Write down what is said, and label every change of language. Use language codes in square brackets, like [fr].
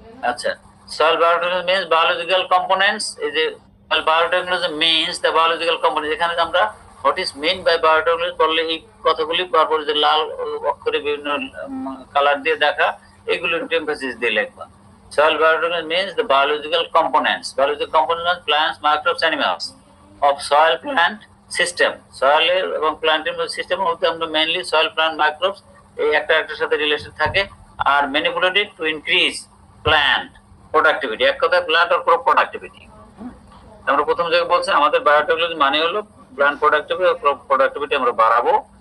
[bn] আচ্ছা, [en] soil biotechnology means biological components, [bn] এই যে [en] soil biotechnology means the biological components, [bn] এখানে আমরা [en] what is meant by biotechnology [bn] বললে এই কথাগুলি পরপর যে লাল অক্ষরে বিভিন্ন কালার দিয়ে দেখা এগুলো এমফাসিস দিয়ে লিখবা। [en] Soil biotechnology means the biological components plants, microbes, animals of soil plant system. [bn] Soil এবং প্ল্যান্টের সিস্টেমের মধ্যে আমরা মেইনলি সয়েল প্ল্যান্ট মাইক্রোবস এই একটার সাথে রিলেশন থাকে আর [en] manipulated to increase plant productivity, [bn] এক কথায় প্ল্যান্ট অর ক্রপ প্রোডাক্টিভিটি। আমরা প্রথম জায়গায় বলছি আমাদের বায়োটেকনোলজি মানে হলো প্ল্যান্ট প্রোডাক্টিভিটি আমরা বাড়াবো।